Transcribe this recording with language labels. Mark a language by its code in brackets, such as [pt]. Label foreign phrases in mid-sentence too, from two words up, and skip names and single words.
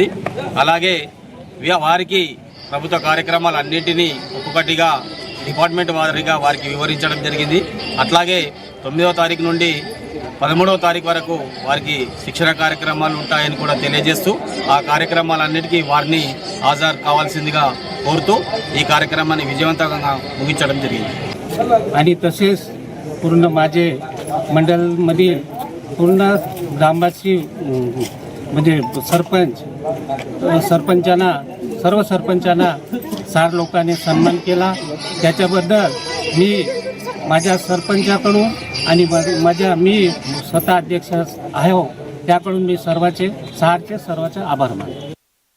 [te] అలాగే వారికి ప్రభుత్వ కార్యక్రమాలన్నింటినీ ఒక్కొక్కటిగా డిపార్ట్మెంట్ వారీగా వారికి వివరించడం జరిగింది. అట్లాగే 9వ తారీఖు నుండి 13వ తారీఖు వరకు వారికి శిక్షణ కార్యక్రమాలు ఉంటాయని కూడా తెలియజేస్తూ ఆ కార్యక్రమాలన్నిటికీ వారిని హాజరు కావాల్సిందిగా కోరుతू ఈ కార్యక్రమాన్ని విజయవంతంగా ముగించడం జరిగింది. [mr] आणि तसेच पूर्ण माझे मंडळमधील पूर्ण ग्रामवासी म्हणजे सरपंचांना सर्व सरपंचांना 4 लोकांनी सन्मान केला. त्याच्याबद्दल मी माझ्या सरपंचाकडून आणि मी स्वतः अध्यक्ष आहे त्याकडून मी सर्वांचे आभार मानतो.